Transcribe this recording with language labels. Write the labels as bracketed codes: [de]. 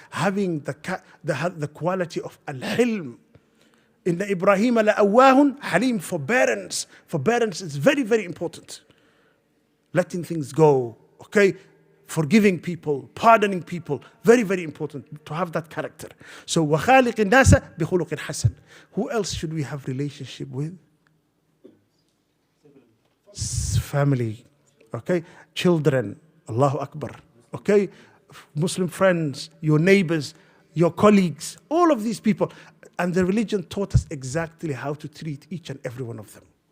[en] Having the quality of al-hilm. In the Ibrahim la'awahun halim, forbearance. Forbearance is very, very important. Letting things go, okay? Forgiving people, pardoning people, very, very important to have that character. [ar] So وَخَالِقِ النَّاسَ بِخُلُقٍ حَسَنٍ. [en] Who else should we have relationship with? Family, okay? Children, Allahu Akbar, okay? Muslim friends, your neighbors, your colleagues, all of these people. And the religion taught us exactly how to treat each and every one of them.